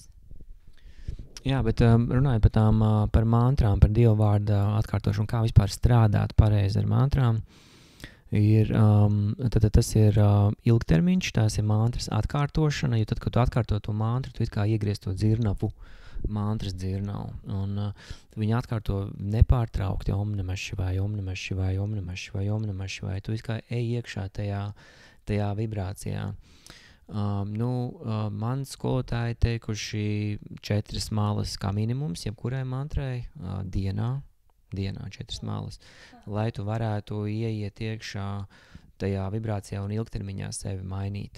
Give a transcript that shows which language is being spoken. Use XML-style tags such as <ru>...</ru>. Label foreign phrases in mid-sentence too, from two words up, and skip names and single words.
<lv>Jā, bet runājot par mantrām, par Dieva vārda atkārtošanu, kā vispār strādāt pareizi ar mantrām, tas ir ilgtermiņš, tās ir mantras atkārtošana, jo tad, kad tu atkārto to mantru, tu it kā iegriez to dzirnavu, mantras dzirnavu, un viņi atkārto nepārtraukti</lv> <sa>Om Namah Shivaya, Om Namah Shivaya, Om Namah Shivaya, Om Namah Shivaya,</sa> <lv>tu it kā ej iekšā tajā vibrācijā. Man skolotāji teikuši 4 malas kā minimums, jebkurai mantrai dienā 4 malas, lai tu varētu ieiet iekšā tajā vibrācijā un ilgtermiņā sevi mainīt.</lv>